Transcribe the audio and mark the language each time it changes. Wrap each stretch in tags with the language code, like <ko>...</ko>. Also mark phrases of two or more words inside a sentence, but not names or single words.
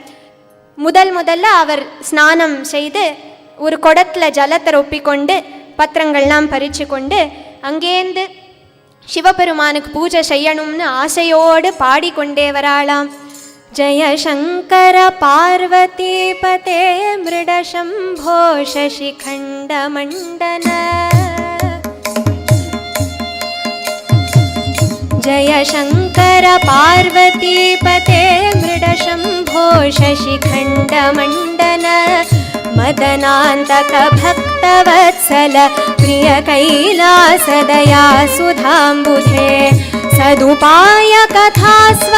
<ta>முதல்ல அவர் ஸ்நானம் செய்து ஒரு குடத்தில் ஜலத்தை ரொப்பிக்கொண்டு பத்திரங்கள்லாம் பறித்து கொண்டு அங்கேருந்து சிவபெருமானுக்கு பூஜை செய்யணும்னு ஆசையோடு பாடிக்கொண்டே வராளாம்.</ta> <sa>जय शङ्कर पार्वती पते मृड शम्भो शशिखण्ड मण्डन. जय शङ्कर पार्वतीपते मृडशम्भो शशिखण्डमण्डन मदनान्तक भक्तवत्सल प्रिय कैलासदया सुधाम्बुधे सदुपाय कथास्व</sa>